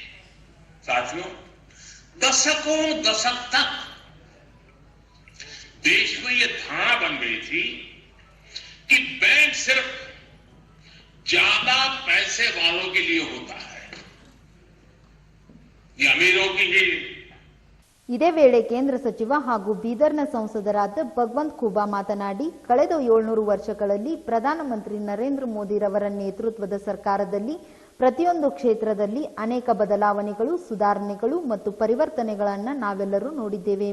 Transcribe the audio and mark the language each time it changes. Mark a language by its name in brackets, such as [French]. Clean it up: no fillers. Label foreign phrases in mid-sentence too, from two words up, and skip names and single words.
[Hindi] साथियों, दशकों दशक तक देश में यह धारणा बन गई थी कि बैंक सिर्फ ज्यादा पैसे वालों के लिए होता है, ये अमीरों की ही। [Kannada] ಇದೇ ವೇಳೆ ಕೇಂದ್ರ ಸಚಿವ ಹಾಗೂ ಬೀದರ್ನ ಸಂಸದರಾದ ಭಗವಂತ್ ಖೂಬಾ ಮಾತನಾಡಿ, ಕಳೆದ 700 ವರ್ಷಗಳಲ್ಲಿ ಪ್ರಧಾನಮಂತ್ರಿ ನರೇಂದ್ರ ಮೋದಿರವರ ನೇತೃತ್ವದ ಸರ್ಕಾರದಲ್ಲಿ ಪ್ರತಿಯೊಂದು ಕ್ಷೇತ್ರದಲ್ಲಿ ಅನೇಕ ಬದಲಾವಣೆಗಳು, ಸುಧಾರಣೆಗಳು ಮತ್ತು ಪರಿವರ್ತನೆಗಳನ್ನು ನಾವೆಲ್ಲರೂ ನೋಡಿದ್ದೇವೆ.